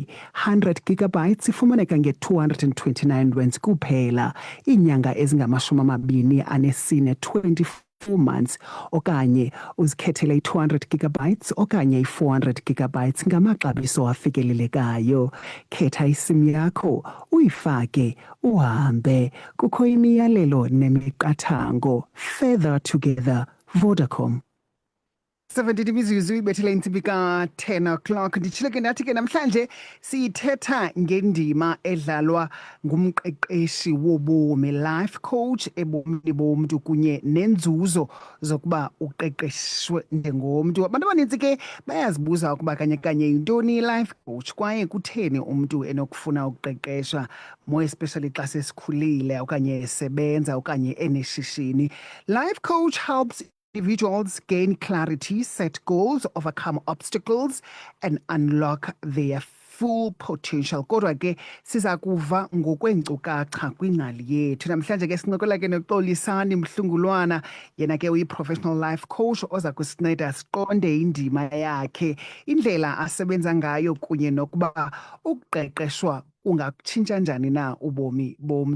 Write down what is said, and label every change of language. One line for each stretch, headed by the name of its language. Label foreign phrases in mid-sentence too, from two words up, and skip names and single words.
Xhosa: 100 gigabytes ifumaneka nge-229 kuphela, iinyanga ezingama-24, 24 months, okanye uzikhethele i-200 gigabytes okanye i-400 gigabytes ngamaxabiso afikelelekayo. Khetha isim yakho, uyifake, uhambe. Kukho imiyalelo nemiqathango.
English: Further together, Vodacom.
Xhosa: 17 imizuzu ibethele intsimbi ka-10 o'clock. Nditshile ke ndathi ke namhlanje sithetha ngendima edlalwa ngumqeqeshi wobomi,
English: life coach,
Xhosa: ebomini bomntu kunye nenzuzo zokuba uqeqeshwe njengomntu. Abantu abanintsi ke bayazibuza ukuba kanye yintoni i-
English: life coach
Xhosa: kwaye kutheni umntu enokufuna ukuqeqeshwa,
English: more especially
Xhosa: xa sesikhulile okanye esebenza okanye eneshishini.
English: Life coach helps individuals gain clarity, set goals, overcome obstacles, and unlock their full potential.
Xhosa: Kodwa ke siza kuva ngokweenkcukacha kwingcali yethu. Namhlanje ke sincokola ke noXolisani Mhlungulwana, yena ke uyi-
English: professional life coach
Xhosa: oza kusinceda siqonde indima yakhe, indlela asebenza ngayo kunye nokuba ukuqeqeshwa ungakutshintsha njani na ubomi bomntu.